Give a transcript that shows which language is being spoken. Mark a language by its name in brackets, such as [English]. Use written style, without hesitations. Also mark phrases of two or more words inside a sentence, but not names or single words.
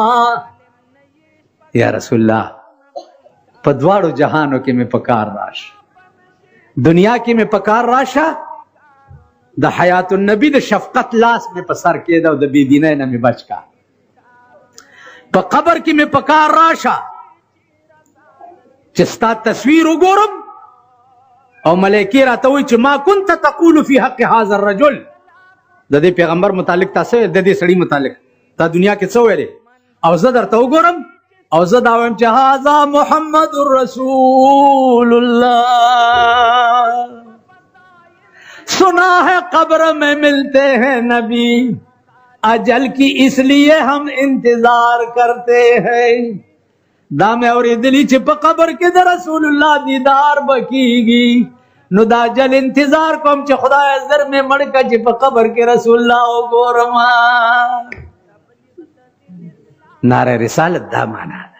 [Arabic] یا رسول الله [Pashto] په دواړو جهانو کې مې پکار راشه، دنیا کې مې پکار راشه، د حیات النبی د شفقت لاس مې په سر کېده او د بېدینۍ نه مې بچ کا. په قبر کې مې پکار راشه چې ستا تصویر وګورم او ملایکې راته وایي چې [Arabic] ما كنت تقول فی حق هذا الرجل. [Pashto] د دې پیغمبر متعلق تاسو د دې سړي متعلق تا دنیا کې څه ویلې او زه درته وګورم او زه دا وایم چې [Arabic] هذا محمد رسول الله. [Urdu] سنا ہے قبر میں ملتے ہیں نبی، اجل کی اس لیے ہم انتظار کرتے ہیں. [Pashto] دا مې اورېدلي چې په قبر کې د رسول الله دیدار به کېږي، نو دا اجل انتظار کوم چې خدای زر مې مړ کړه چې په قبر کې رسول الله وګورم. نعره رسالت دا معنا ده.